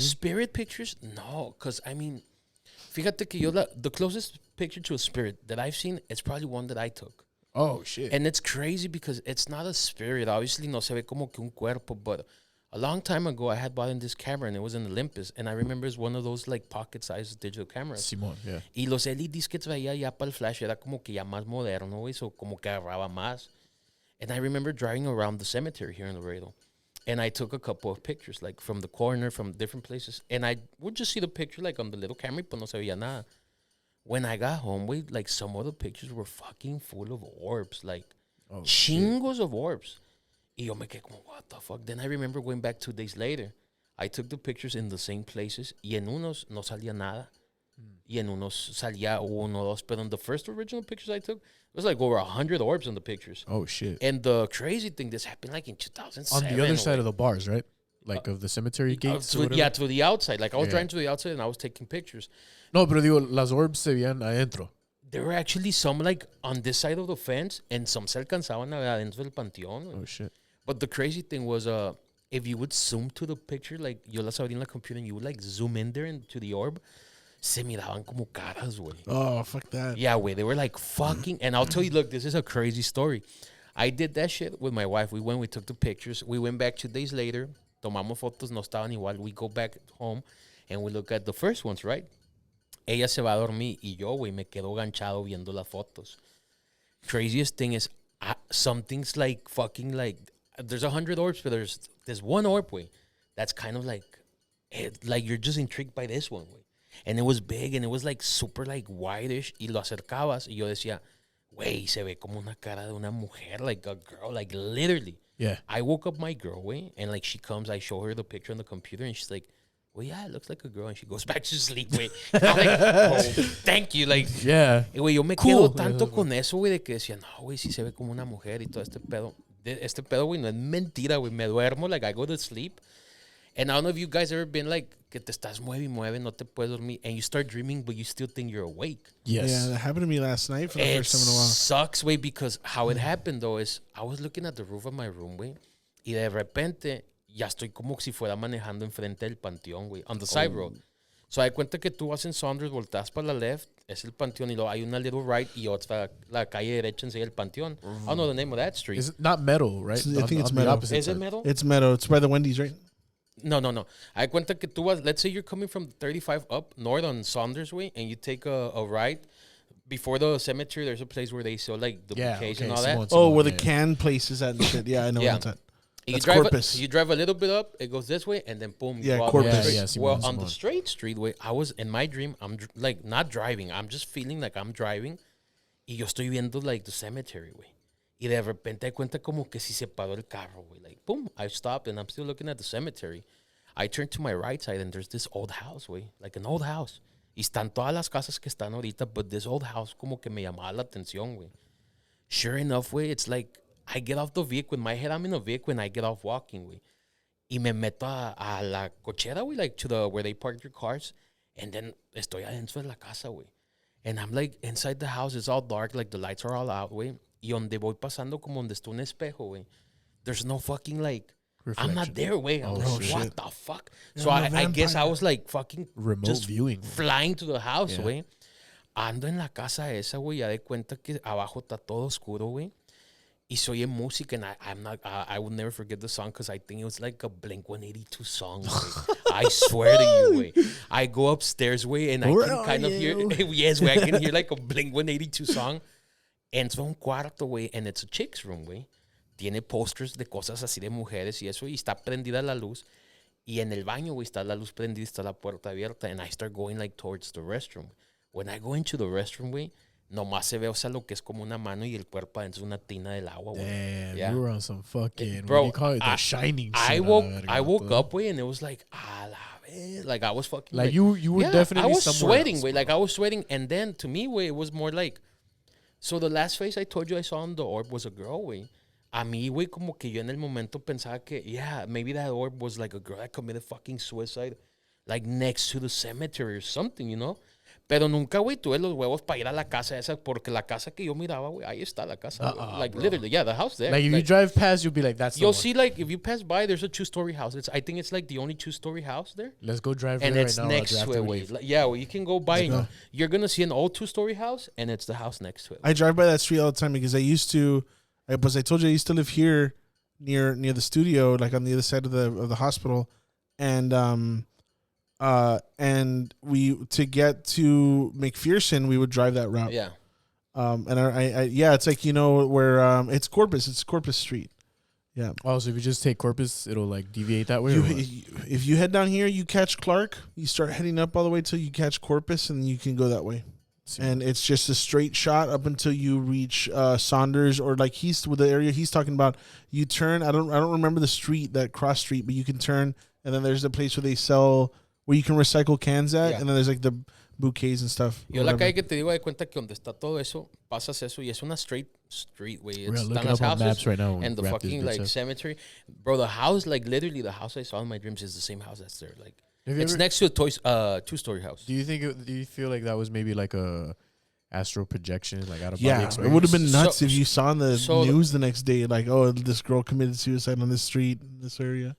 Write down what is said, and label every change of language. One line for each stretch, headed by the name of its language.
English: Spirit pictures? No, because I mean, Fíjate que the closest picture to a spirit that I've seen is probably one that I took. Oh, shit. And it's crazy because it's not a spirit. Obviously, no se ve como que un cuerpo, but a long time ago, I had bought in this camera, and it was an Olympus. And I remember it's one of those, like, pocket-sized digital cameras. Simón, yeah.
Spanish: Y los LEDs que traía ya para el flash era como que ya más moderno, güey, so como que agarraba más.
English: And I remember driving around the cemetery here in Laredo. And I took a couple of pictures, like, from the corner, from different places. And I would just see the picture, like, on the little camera, but no se veía nada. When I got home, wait, like, some of the pictures were fucking full of orbs, like, chingos of orbs. Y yo me quedé como, what the fuck? Then I remember going back 2 days later. I took the pictures in the same places.
Spanish: Y en unos no salía nada. Y en unos salía uno, dos.
English: But on the first original pictures I took, it was like over 100 orbs in the pictures. Oh, shit. And the crazy thing, this happened like in 2007. On the other side of the bars, right? Like of the cemetery gates? To the outside. Like I was driving to the outside and I was taking pictures.
Spanish: No, pero digo, las orbs se veían adentro.
English: There were actually some like on this side of the fence and some se alcanzaban a ver adentro del panteón. Oh, shit. But the crazy thing was, if you would zoom to the picture, like yo las abrí en la computer and you would like zoom in there into the orb, se miraban como caras, güey. Oh, fuck that. Yeah, güey. They were like fucking. And I'll tell you, look, this is a crazy story. I did that shit with my wife. We took the pictures. We went back 2 days later.
Spanish: Tomamos fotos, no estaban igual.
English: We go back home and we look at the first ones, right?
Spanish: Ella se va a dormir y yo, güey, me quedo ganchado viendo las fotos.
English: Craziest thing is, something's like fucking like, there's 100 orbs, but there's one orb, güey, that's kind of like you're just intrigued by this one, güey.
Spanish: And it was big and it was like super like whitish y lo acercabas y yo decía, güey, se ve como una cara de una mujer, like a girl, like literally.
English: Yeah. I woke up my girl, güey, and like she comes, I show her the picture on the computer and she's like, well, yeah, it looks like a girl. And she goes back to sleep, güey. I'm like, oh, thank you. Like, yeah.
Spanish: Güey, yo me quedo tanto con eso, güey, de que decía, no, güey, sí se ve como una mujer y todo este pedo. Este pedo, güey, no es mentira, güey.
English: Me duermo, like, I go to sleep. And I don't know if you guys ever been like, que te estás mueve y mueve, no te puedes dormir, and you start dreaming, but you still think you're awake. Yes. Yeah, that happened to me last night for the first time in a while. It sucks, güey, because how it happened, though, is I was looking at the roof of my room, güey, y de repente ya estoy como si fuera manejando enfrente del panteón, güey, on the side road.
Spanish: So, hay cuenta que tú vas en Saunders, volteas para la left, es el panteón, y luego hay una little right, y otra, la calle derecha enseguida el panteón.
English: I don't know the name of that street. It's not Meadow, right? I think it's Meadow. Is it Meadow? It's Meadow. It's by the Wendy's, right? No. Hay cuenta que tú vas, let's say you're coming from 35 up north on Saunders Way, and you take a right. Before the cemetery, there's a place where they sell like the bouquets and all that. Where the can place is at and shit. Yeah, I know what's that. That's Corpus. You drive a little bit up, it goes this way, and then boom. Yeah, you walk Corpus. Well, on the straight street way, I was in my dream. I'm like not driving. I'm just feeling like I'm driving, y yo estoy viendo like the cemetery way.
Spanish: Y de repente I cuenta como que si se paró el carro, güey.
English: Like, boom, I stopped and I'm still looking at the cemetery. I turn to my right side and there's this old house, güey. Like an old house.
Spanish: Y están todas las casas que están ahorita, but this old house como que me llamaba la atención, güey.
English: Sure enough, güey, it's like, I get off the vehicle, in my head I'm in a vehicle and I get off walking, güey.
Spanish: Y me meto a la cochera, güey, like to the, where they park your cars. And then estoy adentro de la casa, güey.
English: And I'm like, inside the house, it's all dark, like the lights are all out, güey.
Spanish: Y donde voy pasando como donde está un espejo, güey.
English: There's no fucking like, reflection. I'm not there, güey. I'm like, what the fuck? Yeah, so I guess I was like fucking remote just viewing, flying to the house, güey.
Spanish: Ando en la casa esa, güey, ya de cuenta que abajo está todo oscuro, güey.
English: Y se oye música, and I will never forget the song because I think it was like a Blink-182 song, güey. I swear to you, güey. I go upstairs, güey, and I can kind of hear, yes, güey, I can hear like a Blink-182 song. Entro a un cuarto, güey, and it's a chick's room, güey.
Spanish: Tiene posters de cosas así de mujeres y eso, y está prendida la luz. Y en el baño, güey, está la luz prendida, está la puerta abierta, and I start going like towards the restroom. When I go into the restroom, güey, nomás se ve, o sea, lo que es como una mano y el cuerpo adentro de una tina del agua, güey.
English: Damn, yeah. You were on some fucking, bro, what do you call it? The Shining I woke up, güey, and it was like, like I was fucking like you were definitely I was sweating, else, güey, like I was sweating, and then to me, güey, it was more like, so the last face I told you I saw on the orb was a girl, güey. A mí, güey, como que yo en el momento pensaba que, yeah, maybe that orb was like a girl that committed fucking suicide, like next to the cemetery or something, you know?
Spanish: Pero nunca, güey, tuve los huevos para ir a la casa esa, porque la casa que yo miraba, güey, ahí está la casa.
English: Like, bro. literally, yeah, the house there. Like, if you drive past, you'll be like, that's the You'll one. see, like, if you pass by, there's a 2-story house. I think it's, like, the only 2-story house there. Let's go drive And there it's right now. next to it, wait. Yeah, well, you can go by. And you're going to see an old 2-story house, and it's the house next to it. I drive by that street all the time because I used to, I told you I used to live here near the studio, like on the other side of the hospital. And we, to get to McPherson, we would drive that route. Yeah. And yeah, it's like, where, it's Corpus Street. Yeah. Oh, so if you just take Corpus, it'll like deviate that way? If you head down here, you catch Clark, you start heading up all the way till you catch Corpus, and you can go that way. And it's just a straight shot up until you reach Saunders, or like with the area he's talking about. You turn. I don't remember the street, that cross street, but you can turn, and then there's a place where they sell, where you can recycle cans at, and then there's like the bouquets and stuff.
Spanish: Yo la calle que te digo de cuenta que donde está todo eso, pasas eso y es una straight street, way.
English: It's looking up on maps right now and the fucking like cemetery, bro. The house, like literally, the house I saw in my dreams is the same house that's there. Like, it's next to a 2-story house. Do you feel like that was maybe like a astral projection, like out of body experience? It would have been nuts if you saw in the news the next day, like, oh, this girl committed suicide on this street in this area.